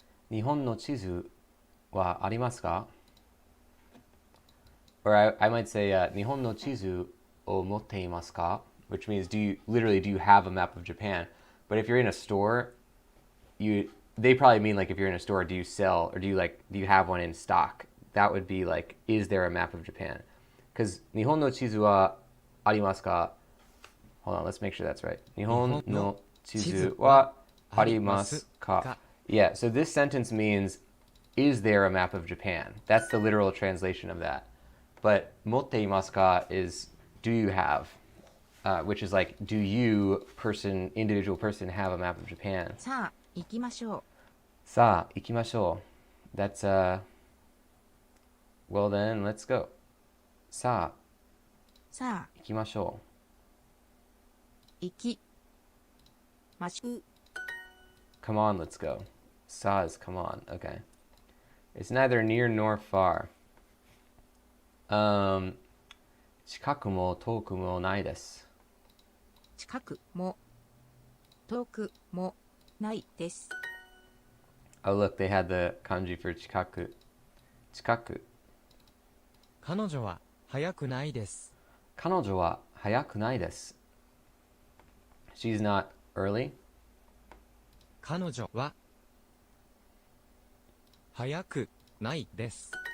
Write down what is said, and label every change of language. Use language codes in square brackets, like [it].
[ja] 日本の地図はありますか? [en] Or I might say, [ja] 日本の地図を持っていますか? [en] Which means do you have a map of Japan? But if you're in a store, they probably mean like if you're in a store, do you sell or do you have one in stock? That would be like, is there a map of Japan? [ja] Because 日本の地図はありますか? [en] Hold on, let's make sure that's right. [ja] 日本の地図はありますか? [en] Yeah, so this sentence means, is there a map of Japan? That's the literal translation of that. But [ja] 持っていますか [en] is, do you have? Which is like, do you, individual person, have a map of Japan? [ja] さあ行きましょう。さあ行きましょう. [en] That's, well then, let's go. [ja] さあさあ行きましょう. 行きましょう。 [en] Come on, let's go. Sa is come on. Okay. It's neither near nor far. [ja] 近くも遠くもないです。近くも遠くもないです。 [en] Oh, look, they had the kanji for 近く. [ja] 近く. 彼女は早くないです。彼女は早くないです. [en] She's not early. [ja] 彼女は早くないです。